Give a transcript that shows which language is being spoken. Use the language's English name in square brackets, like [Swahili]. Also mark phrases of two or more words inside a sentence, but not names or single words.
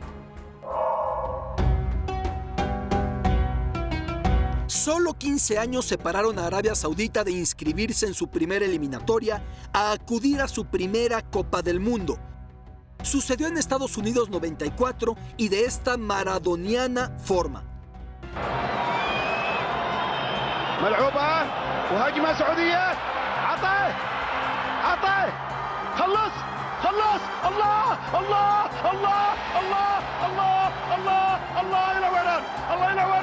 [Spanish] Solo 15 años separaron a Arabia Saudita de inscribirse en su primera eliminatoria a acudir a su primera Copa del Mundo. Sucedió en Estados Unidos 94 y de esta maradoniana forma. [Arabic] ملعوبة وهجمة سعودية عطيه خلص الله الله الله الله الله الله الله إلى وين الله